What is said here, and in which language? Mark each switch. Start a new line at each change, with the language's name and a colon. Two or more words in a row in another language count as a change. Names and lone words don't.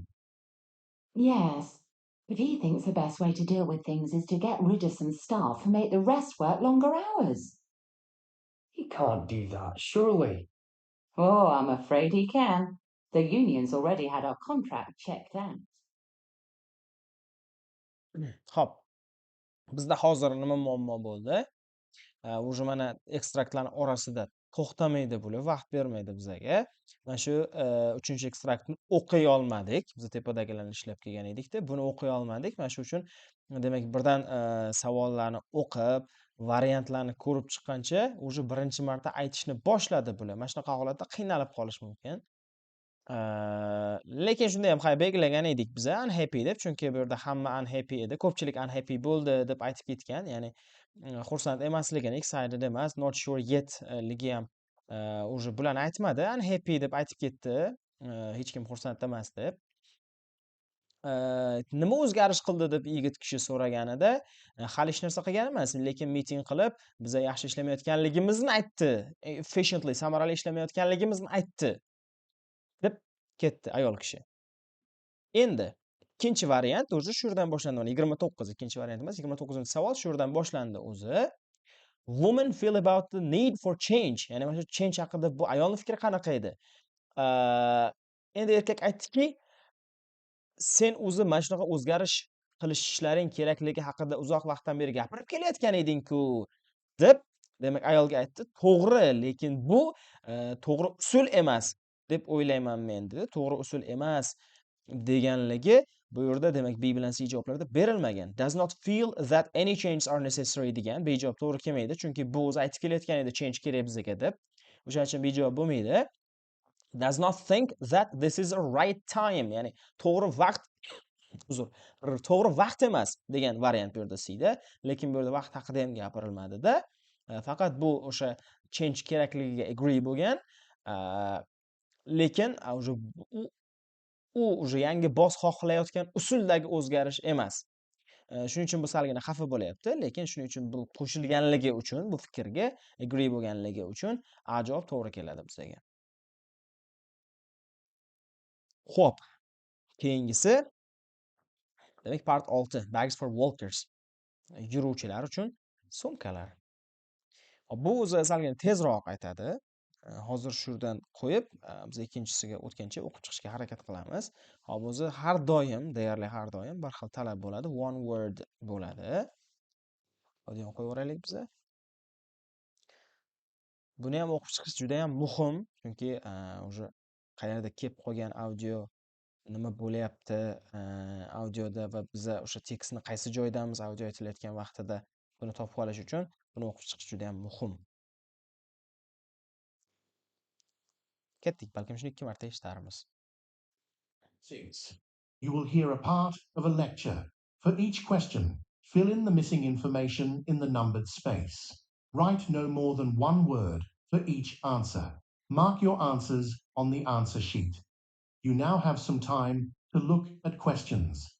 English: Yes, but he thinks the best way to deal with things is to get rid of some staff and make the rest work longer hours. He can't do that, surely. Oh, I'm afraid he can. The union's already had our contract checked out.
Uzbek: Xo'p, bizda hozir nima muammo bo'ldi? Уже mana ekstraktlarning orasida to'xtamaydi bular, vaqt bermaydi bizga. Mana shu 3-chi ekstraktni o'qiy olmadik. Biz tepadagilarni ishlab kelgan edikda, buni o'qiy olmadik. Mana shu uchun demak birdan savollarni o'qib, variantlarni ko'rib chiqqancha уже birinchi marta aytishni boshladi bular. Mana shunaqa holatda qiynalib qolish mumkin. Lekin shunda ham belgilagan edik biz unhappy deb, chunki bu yerda hamma unhappy edi. Ko'pchilik unhappy bo'ldi deb aytib ketgan. Ya'ni xursand emasligini, excited emas,
English: not sure yet
Uzbek: ligi ham уже bularni aytmadi. Unhappy deb aytib ketdi. Hech kim xursand emas deb. Nima o'zgarish qildi deb yigit kishi so'raganida, hali hech narsa qilgan emas, lekin miting qilib, biza yaxshi ishlamayotganligimizni aytdi. Efficiently, samarali ishlamayotganligimizni aytdi deb ketdi ayol kishi. Endi ikkinchi variant o'zi shu yerdan boshlandi. 29, ikkinchi variant emas, 29-savol shu yerdan boshlandi o'zi.
English: Women feel about the need for change.
Uzbek: Ya'ni mana shu change haqida bu ayolning fikri qanaqa edi? Endi erkak aytdiki, sen o'zi mana shunaqa o'zgarish qilishlaring kerakligi haqida uzoq vaqtdan beri gapirib kelayotgan eding-ku deb, demak ayolga aytdi. To'g'ri, lekin bu to'g'ri usul emas deb o'ylayman men dedi. To'g'ri usul emas deganligi bu yerda demak B bilan C javoblarda berilmagan.
English: Does not feel that any changes are necessary
Uzbek: degan B javob to'g'ri kelmaydi, chunki bu o'zi aytib kelayotgan edi change kerak bizga deb. O'shaning uchun B javob bo'lmaydi.
English: Does not think that this is a right time,
Uzbek: ya'ni to'g'ri vaqt to'g'ri vaqt emas degan variant bu yerda Cda, lekin bu yerda vaqt haqida ham gapirilmadi-da. Faqat bu o'sha change kerakligiga agree bo'lgan. Lekin u уже yangi boss xohlayotgan usuldagi o'zgarish emas. Shuning uchun bu salgina xafa bo'lyapti, lekin shuning uchun bu qo'shilganligi uchun, bu fikrga agree bo'lganligi uchun A javob to'g'ri keladi bizga. Xo'p, keyingisi demak part 6,
English: bags for walkers.
Uzbek: Yuruvchilar uchun sumkalar. Bu o'zi salgina tezroq aytadi. Hozir shu yerdan qo'yib, biz ikkinchisiga o'tgancha o'qib chiqishga harakat qilamiz. Hop, o'zi har doim, deyarli har doim bir xil talab bo'ladi,
English: one word
Uzbek: bo'ladi. Hozir ham qo'yib o'raylik biz. Buni ham o'qib chiqish juda ham muhim, chunki o'sha qayerda kelib qolgan audio nima bo'lyapti audioda va biza o'sha tekstni qaysi joydamiz audio aytilayotgan vaqtida buni topib olish uchun buni o'qib chiqish juda ham muhim. Ketdik, balkim shuni 2 marta eshitarmiz. 6.
English: You will hear a part of a lecture. For each question, fill in the missing information in the numbered space. Write no more than one word for each answer. Mark your answers on the answer sheet. You now have some time to look at questions.